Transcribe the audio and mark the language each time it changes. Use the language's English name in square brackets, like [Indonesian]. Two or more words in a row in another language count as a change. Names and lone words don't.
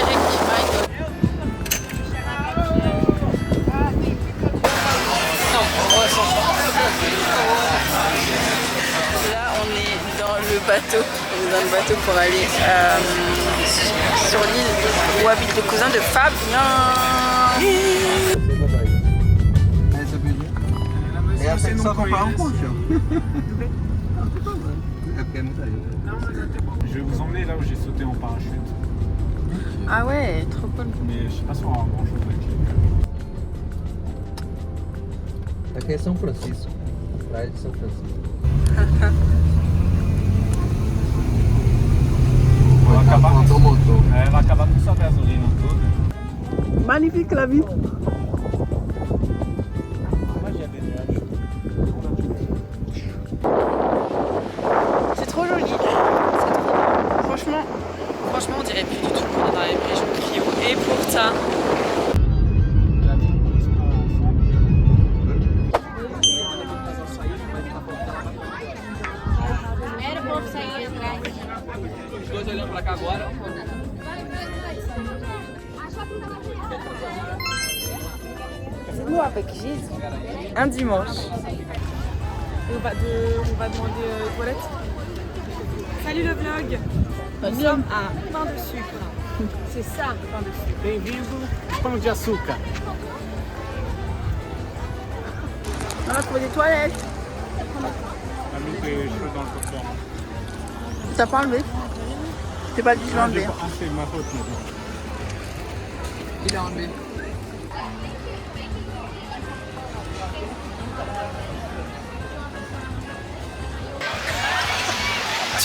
[French] Là, on est dans le bateau. On est dans le bateau pour aller sur l'île où habitent les cousins de Fabien. [Portuguese] É a pessoa comprar poncho. É porque é muita gente. [French] Je vais vous emmener là où j'ai sauté en parachute. Ah ouais, trop cool. Mais je sais pas si on aura grand chose avec les [Portuguese] Aqui é São Francisco. Praia de São Francisco. Vai acabar Faltou o motor. É, vai acabar com essa gasolina toda. [French] Magnifique la vue. Moi j'ai des nuages. C'est trop joli. Franchement, Franchement, on dirait plus du tout qu'on est dans les régions de Rio. Et pourtant, [Portuguese] Os dois olhando pra cá agora. [French] nous avec Gise, un dimanche. On va demander toilette. Salut le vlog. Nous sommes à pain de sucre. C'est ça, pain de sucre. [Portuguese] Bem-vindo Pão de Açúcar. [French] on a trouvé des toilettes. On a mis tes cheveux dans le coffre. T'as pas enlevé? T'es pas dit je l'ai enlevé. Ah, c'est ma faute maintenant. Il a enlevé. Tu